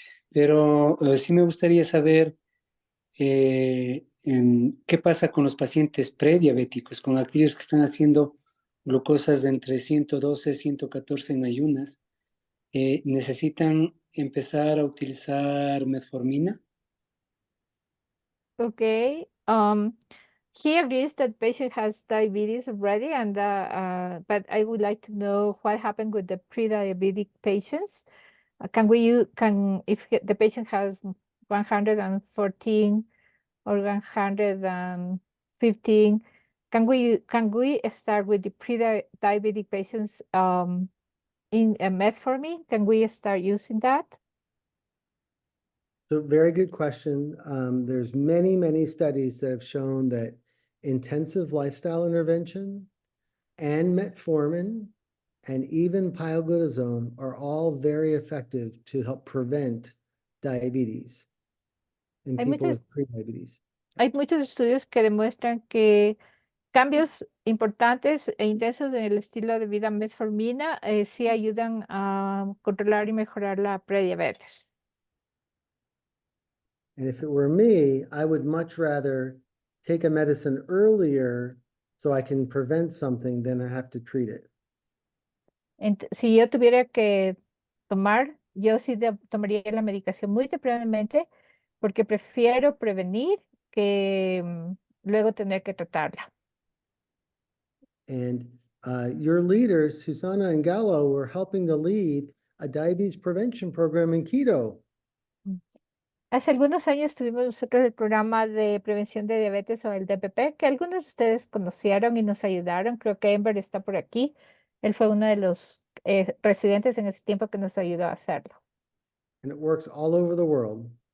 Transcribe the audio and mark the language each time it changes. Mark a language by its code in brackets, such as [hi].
[es] Pero sí me gustaría saber qué pasa con los pacientes prediabéticos, con aquellos que están haciendo glucosas de entre 112 y 114 en ayunas. ¿Necesitan empezar a utilizar metformina? [en] Okay. He agrees that patient has diabetes already, and but I would like to know what happened with the pre-diabetic patients. If the patient has 114 or 115, can we start with the pre-diabetic patients in metformin? Can we start using that? So very good question. There's many studies that have shown that intensive lifestyle intervention and metformin and even pioglitazone are all very effective to help prevent diabetes in [es] Hay [en] people [es] muchos, [en] with prediabetes. [es] hay muchos estudios que demuestran que cambios importantes e intensos en el estilo de vida metformina sí ayudan a controlar y mejorar la prediabetes. [en] And if it were me, I would much rather take a medicine earlier so I can prevent something than I have to treat it. [es] Si yo tuviera que tomar, yo sí tomaría la medicación muy tempranamente porque prefiero prevenir que luego tener que tratarla. [en] And Your leaders, Susana and Gallo, were helping to lead a diabetes prevention program in Quito. [es] Hace algunos años tuvimos nosotros el programa de prevención de diabetes o el DPP, que algunos de ustedes conocieron y nos ayudaron. Creo que Ember está por aquí. Él fue uno de los residentes en ese tiempo que nos ayudó a hacerlo. [en] And it works all over the world.